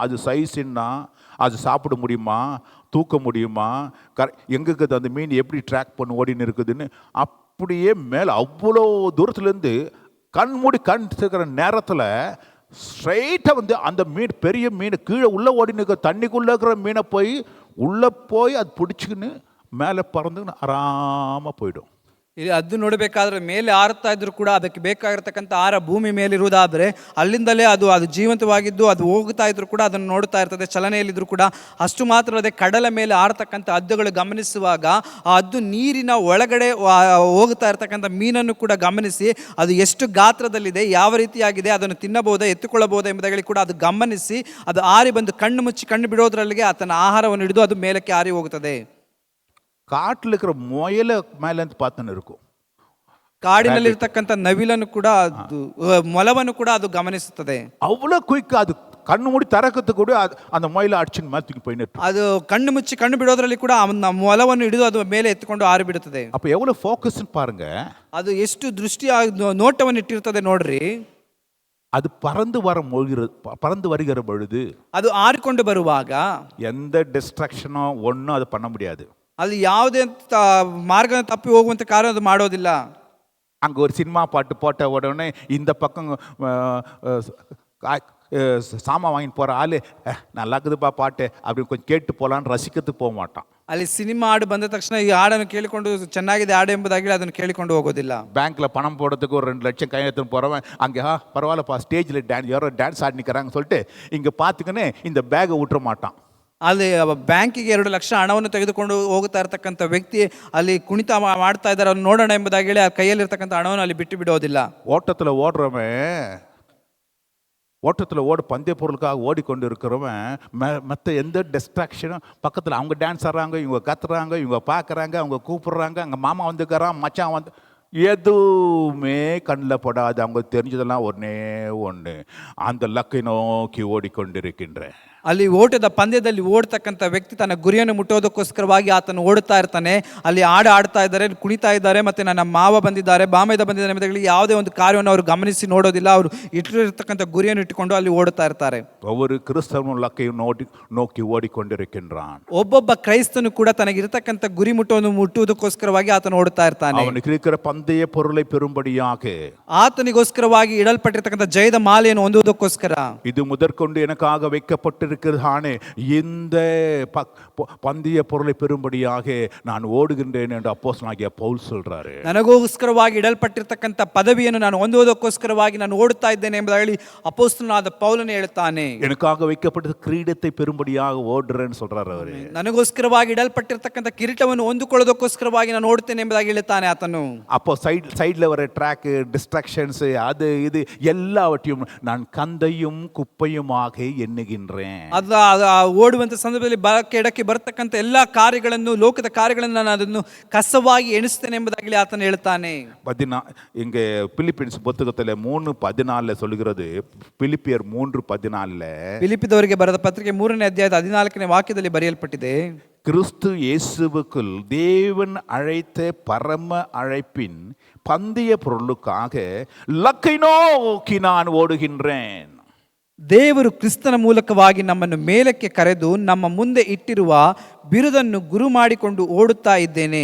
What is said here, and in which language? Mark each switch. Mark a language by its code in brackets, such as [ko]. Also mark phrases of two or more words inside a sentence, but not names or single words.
[ta] அது சைஸ்ன்னா அது சாப்பிட முடியுமா, தூக்க முடியுமா, எங்கே இருக்குது அந்த மீன், எப்படி ட்ராக் பண்ணி ஓடின்னு இருக்குதுன்னு அப்படியே மேலே அவ்வளோ தூரத்துலேருந்து கண் இருக்கிற நேரத்தில் ஸ்ட்ரைட்டாக வந்து அந்த மீன், பெரிய மீன் கீழே உள்ளே ஓடின்னு இருக்கிற தண்ணிக்குள்ளே இருக்கிற மீனை உள்ளே போய் அது பிடிச்சிக்கின்னு மேலே பறந்துன்னு ஆறாமல் போயிடும். [kn] ಇಲ್ಲಿ ಅದು ನೋಡಬೇಕಾದ್ರೆ ಮೇಲೆ ಹಾರುತ್ತಾ ಇದ್ರು ಕೂಡ ಅದಕ್ಕೆ ಬೇಕಾಗಿರ್ತಕ್ಕಂಥ ಆಹಾರ ಭೂಮಿ ಮೇಲಿರುವುದಾದರೆ ಅಲ್ಲಿಂದಲೇ ಅದು ಜೀವಂತವಾಗಿದ್ದು ಅದು ಹೋಗ್ತಾ ಇದ್ರು ಕೂಡ ಅದನ್ನು ನೋಡ್ತಾ ಇರ್ತದೆ. ಚಲನೆಯಲ್ಲಿದ್ರು ಕೂಡ ಅಷ್ಟು ಮಾತ್ರ ಅಲ್ಲದೆ ಕಡಲ ಮೇಲೆ ಆರ್ತಕ್ಕಂಥ ಹದ್ದುಗಳು ಗಮನಿಸುವಾಗ ಆ ಹದ್ದು ನೀರಿನ ಒಳಗಡೆ ಹೋಗ್ತಾ ಇರ್ತಕ್ಕಂಥ ಮೀನನ್ನು ಕೂಡ ಗಮನಿಸಿ ಅದು ಎಷ್ಟು ಗಾತ್ರದಲ್ಲಿದೆ, ಯಾವ ರೀತಿಯಾಗಿದೆ, ಅದನ್ನು ತಿನ್ನಬಹುದಾ, ಎತ್ತುಕೊಳ್ಳಬಹುದಾ ಎಂಬುದಾಗಿ ಕೂಡ ಅದು ಗಮನಿಸಿ ಅದು ಆರಿ ಬಂದು ಕಣ್ಣು ಮುಚ್ಚಿ ಕಣ್ಣು ಬಿಡೋದ್ರಲ್ಲಿಗೆ ಆತನ ಆಹಾರವನ್ನು ಹಿಡಿದು ಅದು ಮೇಲಕ್ಕೆ ಆರಿ ಹೋಗುತ್ತದೆ. [ta] காட்டில் இருக்கிற முயலை மேலேருந்து பார்த்துன்னு இருக்கும். [kn] ಕಾಡಿನಲ್ಲಿ ಇರ್ತಕ್ಕಂಥ ನವಿಲನ್ನು ಕೂಡ ಅದು ಮೊಲವನ್ನು ಕೂಡ ಅದು ಗಮನಿಸುತ್ತದೆ. [ta] அவ்வளோ குயிக்கா அது கண்ணு மூடி தரக்கத்து கூட அந்த முயலை அடிச்சுன்னு மாற்றிக்கு போயிட்டு [kn] ಅದು ಕಣ್ಣು ಮುಚ್ಚಿ ಕಣ್ಣು ಬಿಡೋದ್ರಲ್ಲಿ ಕೂಡ ಮೊಲವನ್ನು ಹಿಡಿದು ಅದು ಮೇಲೆ ಎತ್ತಿಕೊಂಡು ಆರಿ ಬಿಡುತ್ತದೆ. [ta] அப்போ எவ்வளோ ஃபோக்கஸ்ன்னு பாருங்க. [kn] ಅದು ಎಷ್ಟು ದೃಷ್ಟಿ ನೋಟವನ್ನು ಇಟ್ಟಿರ್ತದೆ ನೋಡ್ರಿ. [ta] அது பறந்து வருகிற பொழுது [kn] ಅದು ಆರಿಕೊಂಡು ಬರುವಾಗ [ta] எந்த டிஸ்ட்ராக்ஷனோ ஒன்றும் அது பண்ண முடியாது. [kn] ಅಲ್ಲಿ ಯಾವುದೇ ಮಾರ್ಗ ತಪ್ಪಿ ಹೋಗುವಂತ ಕಾರ್ಯ ಅದು ಮಾಡೋದಿಲ್ಲ. [ta] அங்கே ஒரு சினிமா பாட்டு போட்ட உடனே இந்த பக்கம் சாமான் வாங்கிட்டு போகிற ஆள் நல்லா இருக்குதுப்பா பாட்டு அப்படின்னு கொஞ்சம் கேட்டு போகலான்னு ரசிக்கிறதுக்கு போக மாட்டான். [kn] ಅಲ್ಲಿ ಸಿನಿಮಾ ಹಾಡು ಬಂದ ತಕ್ಷಣ ಈ ಹಾಡನ್ನು ಕೇಳಿಕೊಂಡು ಚೆನ್ನಾಗಿದೆ ಹಾಡು ಎಂಬುದಾಗಿ ಅದನ್ನು ಕೇಳಿಕೊಂಡು ಹೋಗೋದಿಲ್ಲ. [ta] பேங்க்கில் பணம் போடுறதுக்கு ஒரு 2 லட்சம் கையெழுத்துன்னு போகிறவன் அங்கே பரவாயில்லப்பா ஸ்டேஜில் யாரோ டான்ஸ் ஆடினிக்கிறாங்கன்னு சொல்லிட்டு இங்கே பார்த்துக்கின்னு இந்த பேகை விட்டுற மாட்டான். [kn] ಅಲ್ಲಿ ಬ್ಯಾಂಕಿಗೆ 2 ಲಕ್ಷ ಹಣವನ್ನು ತೆಗೆದುಕೊಂಡು ಹೋಗುತ್ತಾ ಇರತಕ್ಕಂಥ ವ್ಯಕ್ತಿ ಅಲ್ಲಿ ಕುಣಿತ ಮಾಡ್ತಾ ಇದ್ದಾರೆ, ಅವ್ರು ನೋಡೋಣ ಎಂಬುದಾಗಿ ಹೇಳಿ ಆ ಕೈಯಲ್ಲಿರ್ತಕ್ಕಂಥ ಹಣವನ್ನು ಅಲ್ಲಿ ಬಿಟ್ಟು ಬಿಡೋದಿಲ್ಲ. [ta] ஓட்டத்தில் பந்தய பொருளுக்காக ஓடிக்கொண்டு இருக்கிறவன் மற்ற எந்த டிஸ்ட்ராக்ஷனும் பக்கத்தில் அவங்க டான்ஸ் ஆடுறாங்க, இவங்க கத்துறாங்க, இவங்க பார்க்குறாங்க, அவங்க கூப்பிடுறாங்க, அங்கே மாமா வந்துக்கிறான், மச்சான் வந்து, எதுவுமே கண்ணில் படாது. அவங்க தெரிஞ்சதெல்லாம் ஒன்று அந்த லக்கை நோக்கி ஓடிக்கொண்டிருக்கின்றேன். [kn] ಅಲ್ಲಿ ಓಟದ ಪಂದ್ಯದಲ್ಲಿ ಓಡ್ತಕ್ಕಂಥ ವ್ಯಕ್ತಿ ತನ್ನ ಗುರಿಯನ್ನು ಮುಟ್ಟೋದಕ್ಕೋಸ್ಕರವಾಗಿ ಆತನು ಓಡುತ್ತಾ ಇರ್ತಾನೆ. ಅಲ್ಲಿ ಆಡ್ತಾ ಇದ್ದಾರೆ, ಕುಣಿತಾ ಇದ್ದಾರೆ, ಮತ್ತೆ ನನ್ನ ಮಾವ ಬಂದಿದ್ದಾರೆ, ಬಾಮೈದ ಬಂದಿದ್ದಾರೆ ಎಂಬುದಾಗಿ ಯಾವುದೇ ಒಂದು ಕಾರ್ಯವನ್ನು ಅವರು ಗಮನಿಸಿ ನೋಡೋದಿಲ್ಲ. ಅವರು ಇಟ್ಟಿರ್ತಕ್ಕಂಥ ಗುರಿಯನ್ನು ಇಟ್ಟುಕೊಂಡು ಅಲ್ಲಿ ಓಡುತ್ತಾ ಇರ್ತಾರೆ. [ta] ஒவ்வொரு கிறிஸ்தவனும் லக்கை நோக்கி ஓடிக்கொண்டிருக்கின்றான். [kn] ಒಬ್ಬೊಬ್ಬ ಕ್ರೈಸ್ತನು ಕೂಡ ತನಗಿರತಕ್ಕಂಥ ಗುರಿ ಮುಟ್ಟುವುದಕ್ಕೋಸ್ಕರವಾಗಿ ಆತನು ಓಡುತ್ತಾ ಇರ್ತಾನೆ. [ta] ಅವನಿಗೆ இருக்கிற பந்தய பொருளை பெறும்படியாக [kn] ಆತನಿಗೋಸ್ಕರವಾಗಿ ಇಡಲ್ಪಟ್ಟಿರ್ತಕ್ಕಂಥ ಜಯದ ಮಾಲೆಯನ್ನು ಹೊಂದುವುದಕ್ಕೋಸ್ಕರ [ta] இது முதற்கொண்டு எனக்காக வைக்கப்பட்டிருக்கிறானே இந்த பந்தய பொருளை பெறும்படியாக நான் ஓடுகின்றேன் என்று அப்போஸ்தலனாகிய பவுல் சொல்றாரு. [kn] ನನಗೋಸ್ಕರವಾಗಿ ಇಡಲ್ಪಟ್ಟಿರ್ತಕ್ಕಂಥ ಪದವಿಯನ್ನು ನಾನು ಹೊಂದುವುದಕ್ಕೋಸ್ಕರವಾಗಿ ನಾನು ಓಡುತ್ತಾ ಇದ್ದೇನೆ ಎಂಬುದಾಗಿ ಅಪೊಸ್ತಲನಾದ ಪೌಲನು ಹೇಳ್ತಾನೆ. [ta] எனக்காக வைக்கப்பட்ட கிரீடத்தை பெறும்படியாக ஓடுறேன்னு சொல்றாரு அவரு. [kn] ನನಗೋಸ್ಕರವಾಗಿ ಇಡಲ್ಪಟ್ಟಿರ್ತಕ್ಕಂಥ ಕಿರೀಟವನ್ನು ಹೊಂದಿಕೊಳ್ಳೋದಕ್ಕೋಸ್ಕರವಾಗಿ ನಾನು ಓಡುತ್ತೇನೆ ಎಂಬುದಾಗಿ ಹೇಳ್ತಾನೆ ಆತನು. [ta] அப்போ சைடுல வர [en] track distractions [ta] அது இது எல்லாவற்றையும் நான் கந்தையும் குப்பையுமாக எண்ணுகின்றேன். [kn] ಅದು ಓಡುವಂತ ಸಂದರ್ಭದಲ್ಲಿ ಬಲಕ್ಕೆ ಎಡಕ್ಕೆ ಬರತಕ್ಕಂಥ ಎಲ್ಲಾ ಕಾರ್ಯಗಳನ್ನು, ಲೋಕದ ಕಾರ್ಯಗಳನ್ನು ನಾನು ಅದನ್ನು ಕಸವಾಗಿ ಎಣಿಸ್ತೇನೆ ಎಂಬುದಾಗಿ ಆತನು ಹೇಳ್ತಾನೆ. [ta] இங்கே பிலிப்பியன்ஸ் புத்தகத்தில் 3:14 சொல்கிறது. பிலிப்பியர் 3:14 [kn] ಫಿಲಿಪ್ಪಿದವರಿಗೆ ಬರೆದ ಪತ್ರಿಕೆ 3ನೇ ಅಧ್ಯಾಯದ 14ನೇ ವಾಕ್ಯದಲ್ಲಿ ಬರೆಯಲ್ಪಟ್ಟಿದೆ, [ta] கிறிஸ்து இயேசுவுக்குள் தேவன் அழைத்த பரம அழைப்பின் பந்தய பொருளுக்காக லக்கை நோக்கி நான் ஓடுகின்றேன். [kn] ದೇವರು ಕ್ರಿಸ್ತನ ಮೂಲಕವಾಗಿ ನಮ್ಮನ್ನು ಮೇಲಕ್ಕೆ ಕರೆದು ನಮ್ಮ ಮುಂದೆ ಇಟ್ಟಿರುವ ಬಿರುದನ್ನು ಗುರು ಮಾಡಿಕೊಂಡು ಓಡುತ್ತಾ ಇದ್ದೇನೆ.